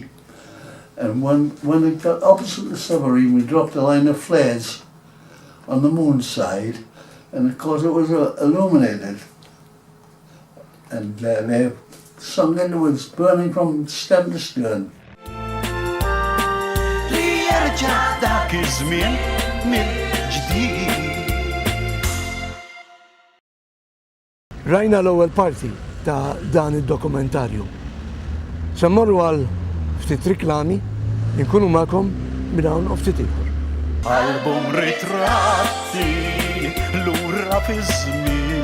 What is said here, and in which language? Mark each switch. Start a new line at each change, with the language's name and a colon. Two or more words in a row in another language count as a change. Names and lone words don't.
English: And when it got opposite the submarine, we dropped a line of flares on the moon side, and of course it was illuminated. And they sunk into it, burning from stem to stern.
Arabic: ليرجع ذاك الزمن من جديد.
Maltese: Rajna l-ewwel parti ta' dan id-dokumentarju. Semmorru għal ftit riklami, inkunu magħkom minn hawn u ftit ieħor. Album ritratti lura fiż-żmien.